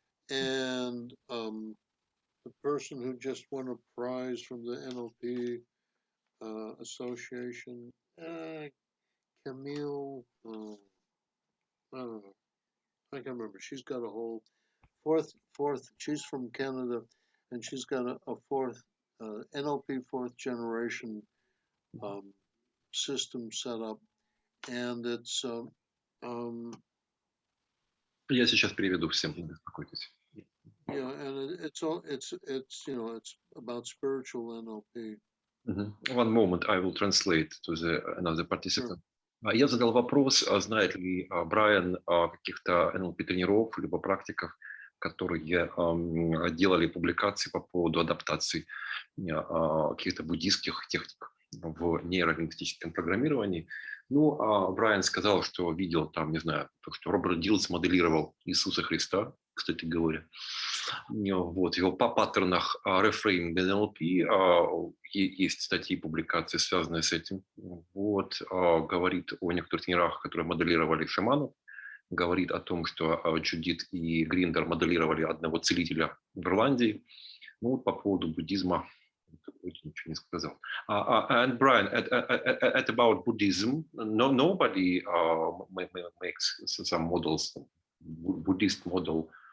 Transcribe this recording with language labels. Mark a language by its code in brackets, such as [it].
[en] And the person who just won a prize from the NLP Association, Camille, I don't know, I can't remember. She's got a whole fourth, she's from Canada, and she's got a fourth, NLP fourth generation system set up, and it's, [ru] Я сейчас переведу всем, не беспокойтесь. [en] yeah, and it's it's about spiritual NLP. One moment, I will translate to another participant. [ru] Я задал вопрос, знает ли Брайан каких-то НЛП-тренеров либо практиков, которые делали публикации по поводу адаптации каких-то буддийских техник в нейролингвистическом программировании. Ну, Брайан сказал, что видел там, не знаю, то, что Роберт Дилс моделировал Иисуса Христа, кстати говоря. Вот, его по паттернах Reframe NLP есть статьи, публикации, связанные с этим. Вот, говорит о некоторых тренерах, которые моделировали шаманов, говорит о том, что Джудит и Гриндер моделировали одного целителя в Ирландии. Ну, по поводу буддизма ничего не сказал. [en] And Brian, at about Buddhism, nobody makes some models, Buddhist model.